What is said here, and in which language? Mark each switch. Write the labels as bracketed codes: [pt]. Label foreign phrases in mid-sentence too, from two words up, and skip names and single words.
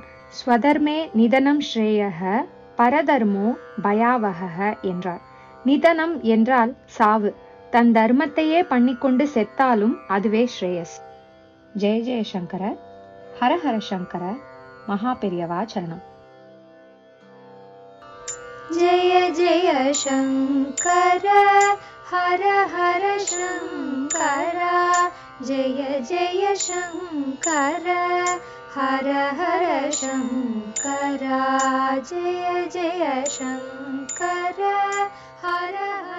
[sa] स्वधर्मे निधनं श्रेयः परधर्मो भयावहः என்றார். [ta] நிதனம் என்றால் சாவு. தன் தர்மத்தையே பண்ணிக்கொண்டு செத்தாலும் அதுவே ஸ்ரேயஸ். [sa] जय जय शंकर, हर हर शंकर, மகா பெரியவா சரணம். जय जय शंकर हर हर शंकर जय जय शंकर हर हर शंकर जय जय शंकर हर